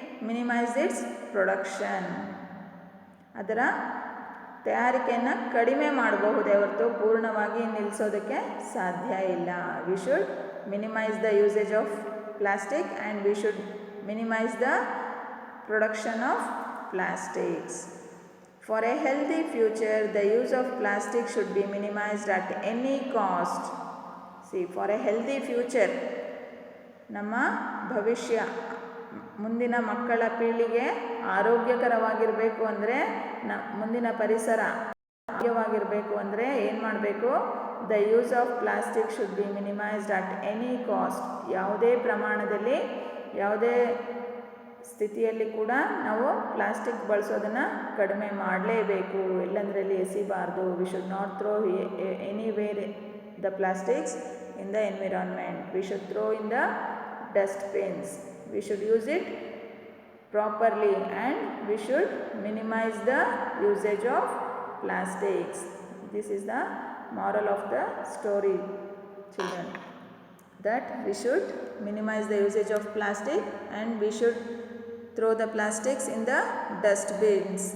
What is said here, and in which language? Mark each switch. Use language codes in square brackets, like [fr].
[en] Minimize its production. [kn] ಅದರ ತಯಾರಿಕೆಯನ್ನು ಕಡಿಮೆ ಮಾಡಬಹುದೇ ಹೊರತು ಪೂರ್ಣವಾಗಿ ನಿಲ್ಲಿಸೋದಕ್ಕೆ ಸಾಧ್ಯ ಇಲ್ಲ. [en] We should minimize the usage of plastic and we should minimize the production of plastics. For a healthy future, the use of plastic should be minimized at any cost. See, for a healthy future, [kn] ನಮ್ಮ ಭವಿಷ್ಯ, ಮುಂದಿನ ಮಕ್ಕಳ ಪೀಳಿಗೆ ಆರೋಗ್ಯಕರವಾಗಿರಬೇಕು ಅಂದರೆ, ಮುಂದಿನ ಪರಿಸರ ಆರೋಗ್ಯವಾಗಿರಬೇಕು ಅಂದರೆ ಏನು ಮಾಡಬೇಕು? [en] The use of plastic should be minimized at any cost. [kn] ಯಾವುದೇ ಪ್ರಮಾಣದಲ್ಲಿ, ಯಾವುದೇ ಸ್ಥಿತಿಯಲ್ಲಿ ಕೂಡ ನಾವು ಪ್ಲಾಸ್ಟಿಕ್ ಬಳಸೋದನ್ನು ಕಡಿಮೆ ಮಾಡಲೇಬೇಕು. ಇಲ್ಲಂದ್ರಲ್ಲಿ ಎಸಿಬಾರ್ದು. [en] We should not throw anywhere the plastics in the environment. We should throw in the dustbins. We should use it properly and we should minimize the usage of plastics. This is the moral of the story, children, that we should minimize the usage of plastic and we should throw the plastics in the dustbins.